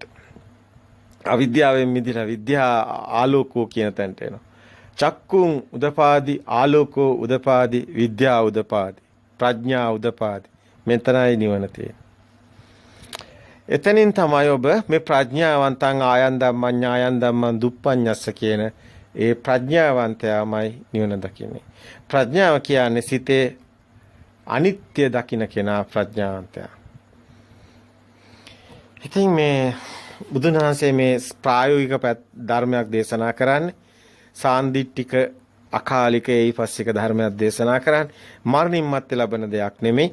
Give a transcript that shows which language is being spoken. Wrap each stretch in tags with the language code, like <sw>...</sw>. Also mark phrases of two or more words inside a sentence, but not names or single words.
<si>අවිද්‍යාවෙන් මිදිලා විද්‍යා ආලෝකෝ කියන තැනට එනවා.</si> <pi>චක්කුං උදපාදි ආලෝකෝ උදපාදි විද්‍යා උදපාදි ප්‍රඥා උදපාදි.</pi> <si>මෙතනයි නිවන තියෙන්නේ. එතනින් තමයි ඔබ මේ</si> <pi>ප්‍රඥාවන්තං ආයන් ධම්මං ඥායන් ධම්මං දුප්පඤ්ඤස්ස</pi> <si>කියන ඒ ප්‍රඥාවන්තයාමයි නිවන දකින්නේ. ප්‍රඥාව කියන්නේ සිතේ අනිත්‍ය දකින්න කෙනා ප්‍රඥාවන්තයා. ඉතින් මේ බුදුන් වහන්සේ මේ ප්‍රායෝගික ධර්මයක් දේශනා කරන්නේ</si> <pi>සාන්දිටික අකාලික ඒයිපස්සික</pi> <si>ධර්මයක් දේශනා කරන්නේ මරණින් මත්තේ ලබන දෙයක් නෙමෙයි.</si>